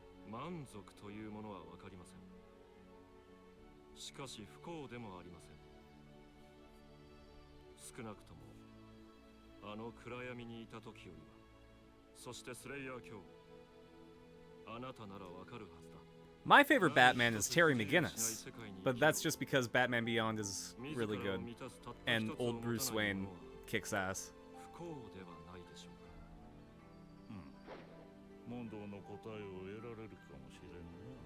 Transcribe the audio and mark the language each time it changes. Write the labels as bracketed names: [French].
[Japanese] 満足というものは分かりません。しかし不幸でもありません。少なくともあの暗闇にいた時よりは、そしてスレイヤー卿、あなたならわかるはずだ。 [English] My favorite Batman is Terry McGinnis, but that's just because Batman Beyond is really good, and old Bruce Wayne kicks ass. [Japanese] 不幸ではないでしょうか。問答の答えを得られるかもしれんな。